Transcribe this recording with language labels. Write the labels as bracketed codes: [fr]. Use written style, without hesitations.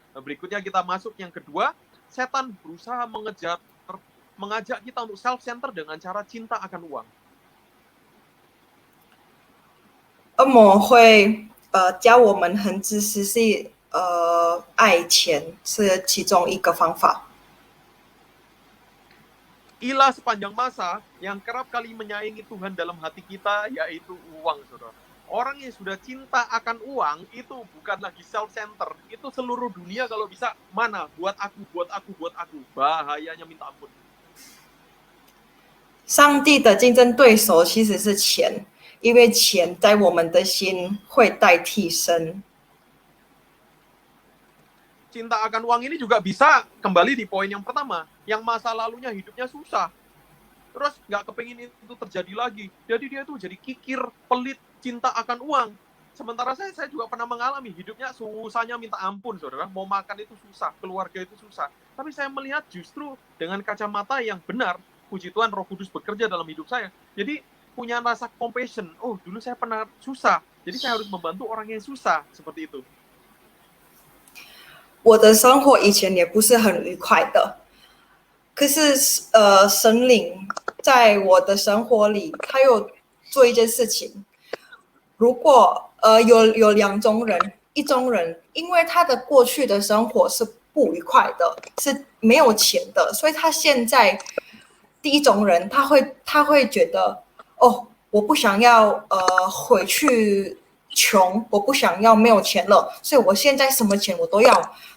[id] Nah, berikutnya kita masuk yang kedua, setan berusaha mengajak kita untuk self-center dengan cara cinta akan uang. [zh] 恶魔会教我们很自私是爱钱是其中一个方法。 [id] Ilah sepanjang masa yang kerap kali menyayangi Tuhan dalam hati kita yaitu uang, saudara. Orang yang sudah cinta akan uang itu bukan lagi self-center. Itu seluruh dunia kalau bisa, mana? Buat aku. Bahayanya minta ampun. [zh] 上帝的竞争对手其实是钱，因为钱在我们的心会代替神。 [id] Cinta akan uang ini juga bisa kembali di poin yang pertama, yang masa lalunya hidupnya susah. Terus nggak kepengin itu terjadi lagi. Jadi dia tuh jadi kikir, pelit, cinta akan uang. Sementara saya juga pernah mengalami hidupnya susahnya minta ampun, saudara. Mau makan itu susah, keluarga itu susah. Tapi saya melihat justru dengan kacamata yang benar, puji Tuhan Roh Kudus bekerja dalam hidup saya. Jadi punya rasa compassion. Oh, dulu saya pernah susah. Jadi saya harus membantu orang yang susah, seperti itu. [zh] 我的生活以前也不是很愉快的，可是神灵在我的生活里，他有做一件事情。如果有两种人，一种人因为他的过去的生活是不愉快的，是没有钱的，所以他现在第一种人他会觉得哦，我不想要回去穷，我不想要没有钱了，所以我现在什么钱我都要。